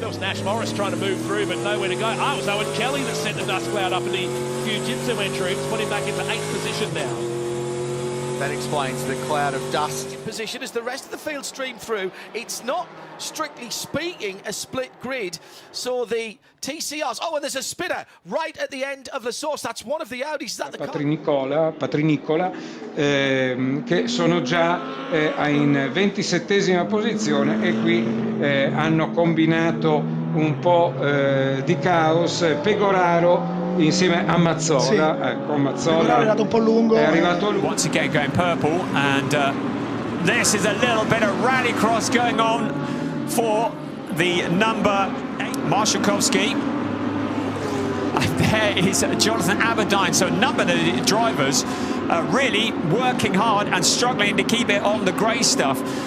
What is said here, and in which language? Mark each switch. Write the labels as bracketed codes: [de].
[en] That was Nash Morris trying to move through, but nowhere to go. It was Owen Kelly that sent the dust cloud up in the Jiu-Jitsu entry. It's put him back into 8th position now. That explains the cloud of dust. Position as the rest of the field streamed through. It's not, strictly speaking, a split grid. So the TCRs, oh, and there's a spinner right at the end of the source. That's one of the Audis. Is that the [it] Patrinicola, che sono già in 27esima posizione e qui hanno combinato un po' di caos. Pegoraro insieme a Mazzola. Sì. Ecco, Mazzola è arrivato un po' lungo. [en] Once again going purple, and this is a little bit of rallycross going on for the number 8, Marszałkowski. There is Jonathan Aberdeen, so a number of the drivers really working hard and struggling to keep it on the grey stuff.